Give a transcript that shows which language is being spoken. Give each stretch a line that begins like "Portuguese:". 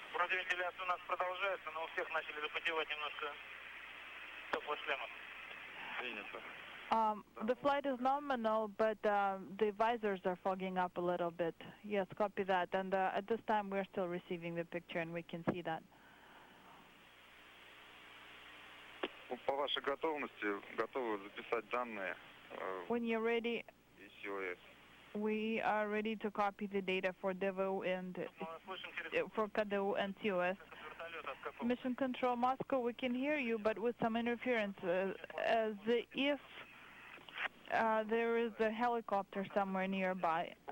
Russian: Вентиляция у нас продолжается, но у всех начали запотевать немножко теплошлемов.
English: The flight is nominal, but the visors are fogging up a little bit. Yes, copy that. And at this time, we're still receiving the picture, and we can see that.
Russian: По вашей готовности готовы записать данные.
English: When you're ready, we are ready to copy the data for DEVO and for KDU and COS. Mission Control Moscow, we can hear you, but with some interference, as if there is a helicopter somewhere nearby.